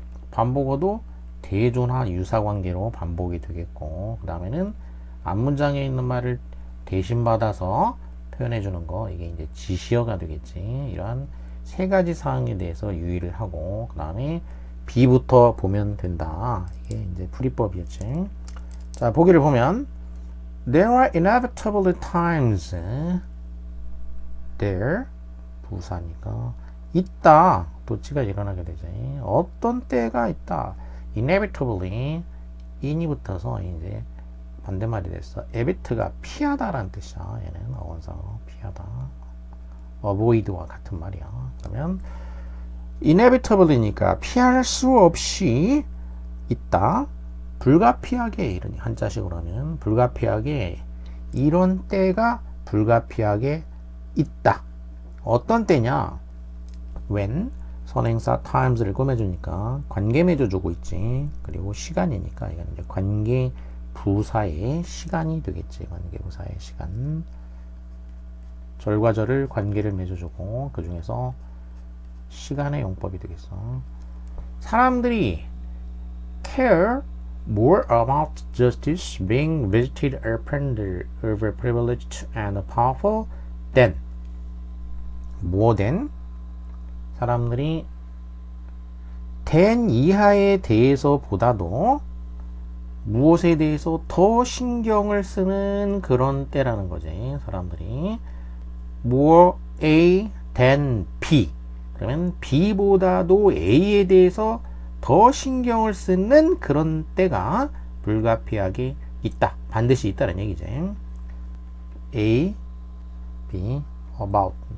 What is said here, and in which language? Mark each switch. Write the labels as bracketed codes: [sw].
[ko] 반복어도 대조나 유사관계로 반복이 되겠고, 그 다음에는 앞문장에 있는 말을 대신 받아서 표현해 주는 거, 이게 이제 지시어가 되겠지. 이러한 세 가지 사항에 대해서 유의를 하고, 그 다음에 B부터 보면 된다. 이게 이제 풀이법이었지. 자, 보기를 보면 [en] There are inevitably times. [ko] There 부사니까 있다, 도치가 일어나게 되지. 어떤 때가 있다. inevitably in이 붙어서 이제 반대말이 됐어. evit가 피하다라는 뜻이야. 얘는 어원상어 피하다. avoid와 같은 말이야. 그러면 inevitably니까 피할 수 없이 있다. 불가피하게, 이런 한자식으로 하면 불가피하게, 이런 때가 불가피하게 있다. 어떤 때냐? when 선행사 times를 꾸며주니까 관계 맺어주고 있지. 그리고 시간이니까 이건 이제 관계 부사의 시간이 되겠지. 관계 부사의 시간. 절과 절을 관계를 맺어주고 그 중에서 시간의 용법이 되겠어. 사람들이 [en] care more about justice being visited upon overprivileged and powerful than more than, [ko] 사람들이 than 이하에 대해서 보다도 무엇에 대해서 더 신경을 쓰는 그런 때라는 거지. 사람들이 more A than B, 그러면 B보다도 A에 대해서 더 신경을 쓰는 그런 때가 불가피하게 있다. 반드시 있다는 얘기지. A, B, about.